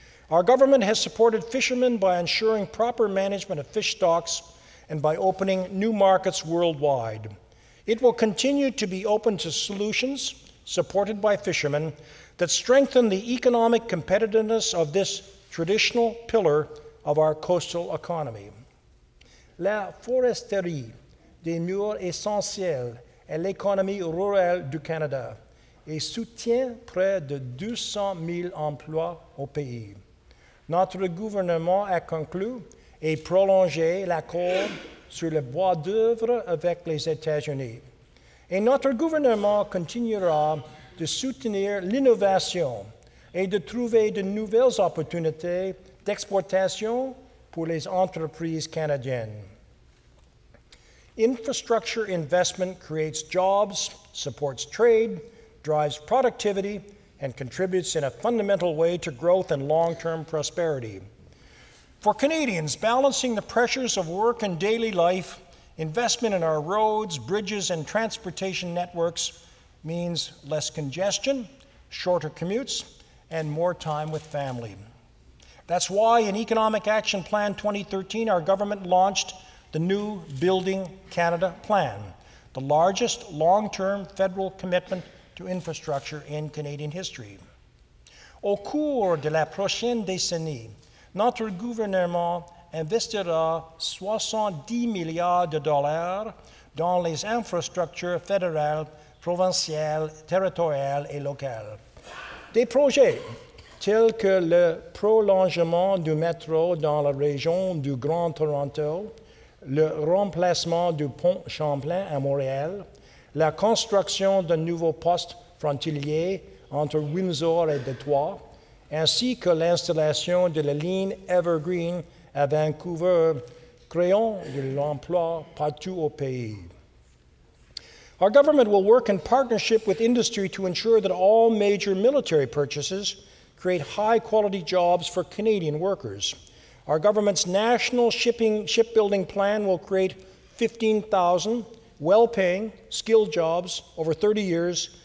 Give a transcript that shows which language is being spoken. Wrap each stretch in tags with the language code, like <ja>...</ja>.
<en>Our government has supported fishermen by ensuring proper management of fish stocks and by opening new markets worldwide. It will continue to be open to solutions supported by fishermen that strengthen the economic competitiveness of this traditional pillar of our coastal economy.</en> <fr>La foresterie demeure essentielle à l'économie rurale du Canada et soutient près de 200 000 emplois au pays. Notre gouvernement a conclu et prolongé l'accord sur le bois d'œuvre avec les États-Unis. Et notre gouvernement continuera de soutenir l'innovation et de trouver de nouvelles opportunités d'exportation pour les entreprises canadiennes.</fr> <en>Infrastructure investment creates jobs, supports trade, drives productivity, and contributes in a fundamental way to growth and long-term prosperity. For Canadians, balancing the pressures of work and daily life, investment in our roads, bridges, and transportation networks means less congestion, shorter commutes, and more time with family. That's why in Economic Action Plan 2013, our government launched the new Building Canada Plan, the largest long-term federal commitment to infrastructure in Canadian history.</en> <fr>Au cours de la prochaine décennie, notre gouvernement investira 70 milliards de dollars dans les infrastructures fédérales, provinciales, territoriales et locales. Des projets tels que le prolongement du métro dans la région du Grand Toronto, le remplacement du pont Champlain à Montréal, la construction d'un nouveau poste frontalier entre Windsor et Détroit, ainsi que l'installation de la ligne Evergreen à Vancouver, créant de l'emploi partout au pays.</fr> <en>Our government will work in partnership with industry to ensure that all major military purchases create high-quality jobs for Canadian workers. Our government's national shipbuilding plan will create 15,000 well-paying, skilled jobs over 30 years</en>